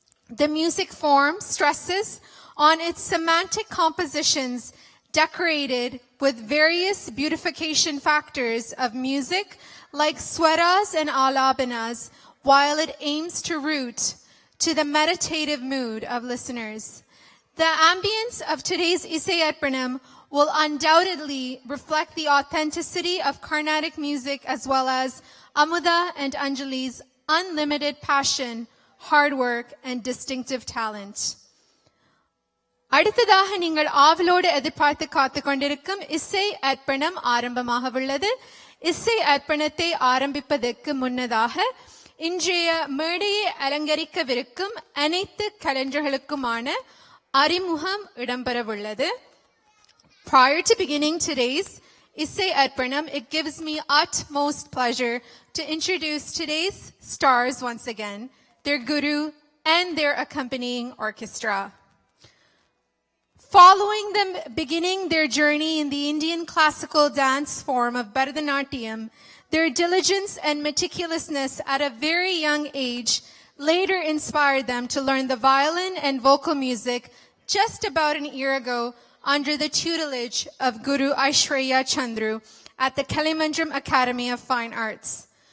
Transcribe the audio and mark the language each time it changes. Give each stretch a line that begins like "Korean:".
English: The music form stresses on its semantic compositions decorated with various beautification factors of music like swaras and alabanas, while it aims to root to the meditative mood of listeners. The ambience of today's Isai Arpanam will undoubtedly reflect the authenticity of Carnatic music as well as Amuda and Anjali's unlimited passion, hard work, and distinctive talent.
Tamil: அடுத்ததாக நீங்கள் ஆவலோடு எதிர்பார்த்து காத்துக் கொண்டிருக்கும் இசை அர்ப்பணம் ஆரம்பமாக உள்ளது. இசை அர்ப்பணத்தை ஆரம்பிப்பதற்கு முன்னதாக இன்றைய மேடையை அலங்கரிக்கவிருக்கும் அனைத்து கலைஞர்களுக்குமான அறிமுகம் இடம்பெறவுள்ளது.
English: Prior to beginning today's Isai Arpanam, it gives me utmost pleasure to introduce today's stars once again, their guru and their accompanying orchestra. Following them beginning their journey in the Indian classical dance form of Bharatanatyam, their diligence and meticulousness at a very young age later inspired them to learn the violin and vocal music just about an year ago under the tutelage of Guru Aishwarya Chandru at the Kalimandram Academy of Fine Arts.